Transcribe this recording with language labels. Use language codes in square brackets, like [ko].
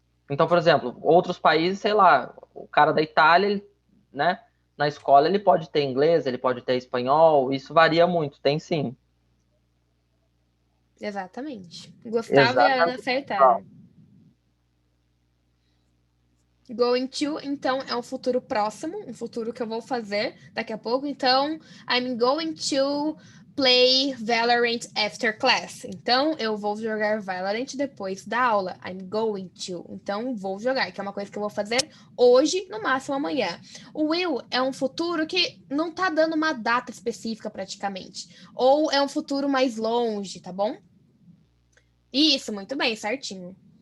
[pt] Então, por exemplo, outros países, sei lá, o cara da Itália, ele, né, na escola ele pode ter inglês, ele pode ter espanhol, isso varia muito, tem sim. Exatamente. Gustavo e a Ana Exatamente. acertaram. Going to, então, é um futuro próximo, um futuro que eu vou fazer daqui a pouco. [en] Então, I'm going to play Valorant after class. [pt] Então, eu vou jogar Valorant depois da aula. [en] I'm going to. [pt] Então, vou jogar, que é uma coisa que eu vou fazer hoje, no máximo amanhã. O will é um futuro que não tá dando uma data específica praticamente. Ou é um futuro mais longe, tá bom? Isso, muito bem, certinho.